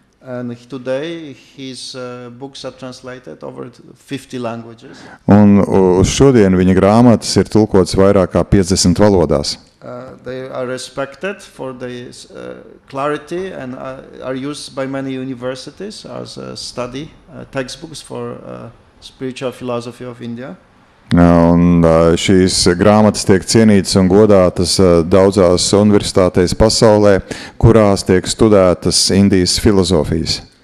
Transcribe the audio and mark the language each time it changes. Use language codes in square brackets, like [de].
[en] And today his books are translated over 50 languages. [lv] Un uz šodien viņa grāmatas ir tulkotas vairāk kā 50 valodās. [en] They are respected for their clarity and are used by many universities as study textbooks for spiritual philosophy of India. [lv] Un šīs grāmatas tiek cienītas un godātas daudzās universitātēs pasaulē, kurās tiek studētas Indijas filozofijas.